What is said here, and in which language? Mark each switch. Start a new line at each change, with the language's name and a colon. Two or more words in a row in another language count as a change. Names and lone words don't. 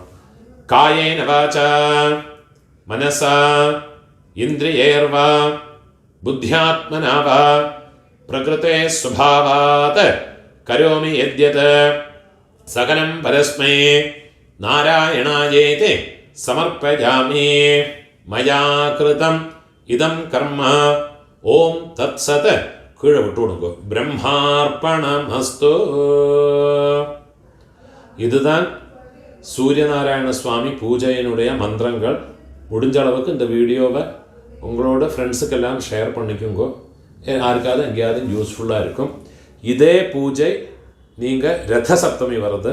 Sanskrit: കായേന വാച മനസ ഇന്ദ്രിയേർവ ബുദ്ധ്യാത്മനാ വാ പ്രകൃതേ സ്വഭാവാത് കരോമി യദ്യത് സകലം പരസ്മൈ നാരായണായേതി സമർപ്പയാമി. മയാ കൃതം ഇദം കർമ്മ ഓം തത്സത്.
Malayalam: കീഴെ വിട്ടുകൊടുക്കും. ബ്രഹ്മാർപ്പണമസ്തു.
Tamil: இதுதான் சூரியநாராயண சுவாமி பூஜையினுடைய மந்திரங்கள். முடிஞ்ச அளவுக்கு இந்த வீடியோவை உங்களோட ஃப்ரெண்ட்ஸுக்கெல்லாம் ஷேர் பண்ணிக்கோங்க. யாருக்காவது எங்கேயாவது யூஸ்ஃபுல்லாக இருக்கும். இதே பூஜை நீங்கள் ரத சப்தமி வருது.